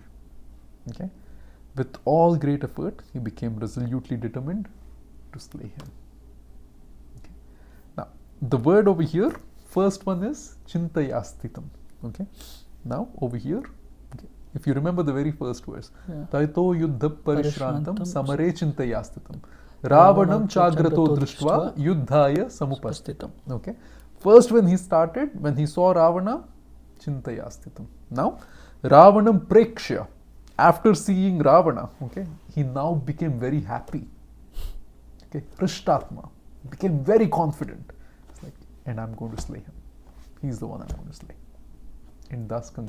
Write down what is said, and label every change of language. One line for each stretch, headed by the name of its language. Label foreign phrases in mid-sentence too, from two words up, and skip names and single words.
English: Okay? With all great effort, he became resolutely determined to slay him. Okay? Now, the word over here, first one is chintayastitam. Okay? Now, over here, okay, if you remember the very first verse,
Sanskrit: ततो युद्ध परिश्रान्तं समरे चिन्तयास्थितम्. रावणं चाग्रतो दृष्ट्वा युद्धाय समुपस्थितम्.
English: Okay. First, when he started, when he saw Ravana, chintayastitam.
Sanskrit: Now, रावणं प्रेक्ष्य.
English: After seeing Ravana, okay, he now became very happy. Okay, Prishtatma, became very confident. It's like, and I'm going to slay him. He's the one I'm going to slay.